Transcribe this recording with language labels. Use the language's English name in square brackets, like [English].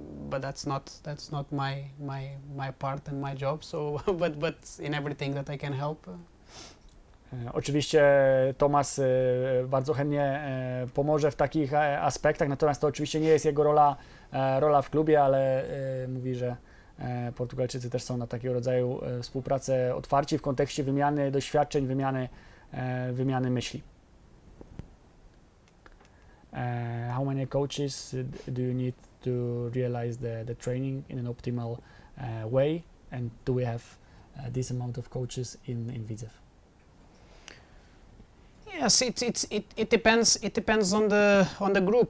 [English] But that's not my part and my job. So, but in everything that I can help. [Polish] Oczywiście Tomas bardzo chętnie pomoże w takich aspektach, natomiast to oczywiście nie jest jego rola w klubie, ale mówi, że Portugalczycy też są na takiego rodzaju współpracę otwarci w kontekście wymiany doświadczeń, wymiany myśli. [English] How many coaches do you need to realize the training in an optimal way, and do we have this amount of coaches in Widzew? Yes, it depends. It depends on the group.